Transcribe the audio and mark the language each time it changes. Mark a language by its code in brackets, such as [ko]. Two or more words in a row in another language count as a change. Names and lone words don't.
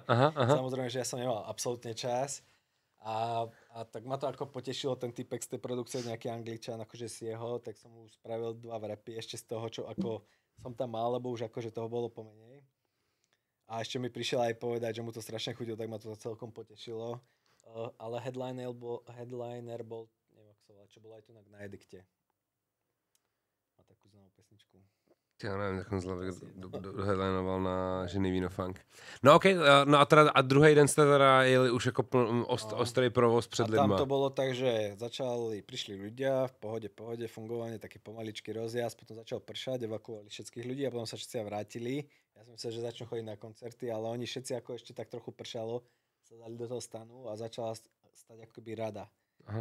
[sk] Samozrejme, že ja som nemal absolútne čas. A tak ma to ako potešilo, ten typek z tej produkcie, nejaký Angličan, akože z jeho, tak som mu spravil 2 wrapy ešte z toho, čo ako som tam mal, lebo už akože toho bolo pomenej. A ešte mi prišiel aj povedať, že mu to strašne chutilo, tak ma to celkom potešilo. Ale headliner bol, neviem, ako sa volá, čo bolo aj tu na Edikte. Má takú známú pesničku. [cs] Já nevím, jak on headlinoval na Ženevino Funk. No okej, no a druhý den jste teda jeli už jako ostrý provoz před lidma. [sk] A tam to bolo tak, že prišli ľudia, v pohode, fungovanie, taký pomaličký rozjazd, potom začal pršať, evakuovali všetkých ľudí a potom sa všetci vrátili. Ja som myslel, že začnú chodiť na koncerty, ale oni všetci ako ešte tak trochu pršalo, sa dali do toho stanu a začala stať akoby rada. Aha.